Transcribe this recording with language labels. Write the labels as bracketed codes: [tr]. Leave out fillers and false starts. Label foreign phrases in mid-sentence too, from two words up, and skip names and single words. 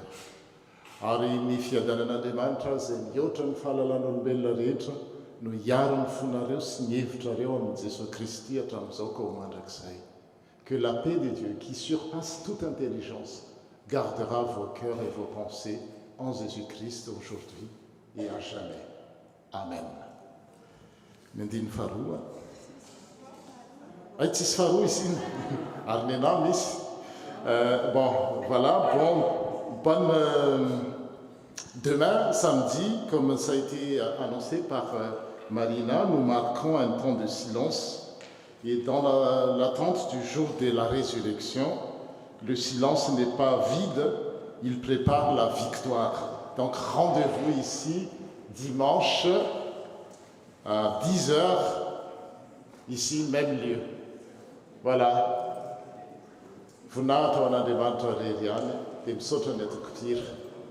[mg] Ary ny fiadanan'Andriamanitra izay mihoatra ny fahalalan'olombelona rehetra no hiaro ny fonareo sy ny hevitrareo amin'i Jesosy Kristy hatramin'izao ka ho mandrakizay. [fr] Que la paix de Dieu, qui surpasse toute intelligence, gardera vos cœurs et vos pensées en Jésus-Christ aujourd'hui et à jamais. [mg] Amen. Nandiny faharoa. Ay, tsisy faharoa izy iny. Ary ny anao misy. [fr] Bon, voilà, bonne demain, samedi, comme ça a été annoncé par Marina, nous marquons un temps de silence. Et dans l'attente du jour de la résurrection, le silence n'est pas vide, il prépare la victoire. Donc rendez-vous ici dimanche à 10h, ici, même lieu. Voilà. [mg] Voninahitra ho an'Andriamanitra rery ihany dia misaotra ny atokotira.